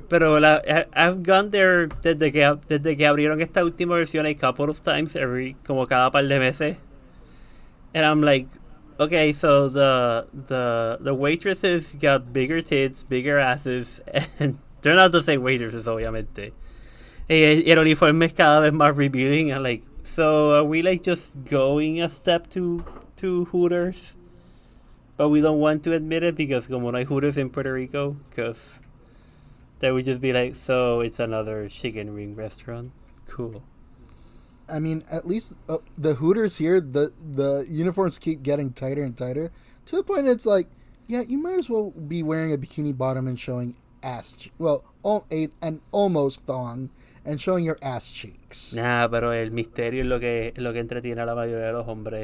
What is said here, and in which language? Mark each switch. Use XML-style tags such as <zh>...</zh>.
<es>Pero</es> <en>I've gone there</en> <es>desde que abrieron esta última versión</es> <en>a couple of times,</en> <es>como cada par de meses.</es> <en>And I'm like, okay, so the waitresses got bigger tits, bigger asses, and they're not the same waitresses, obviamente.</en> <es>Y el uniforme es cada vez más revealing.</es> <en>I'm like, so are we just going a step to Hooters? But we don't want to admit it because</en> <es>como no hay Hooters</es> <en>in Puerto Rico, because that would just be like, so it's another chicken wing restaurant. Cool. I mean, at least the Hooters here, the uniforms keep getting tighter and tighter to the point it's like, yeah, you might as well be wearing a bikini bottom and showing ass. Well, an almost thong and showing your ass cheeks.</en> <es>Nah, pero el misterio es lo que entretiene a la mayoría de los hombres.</es>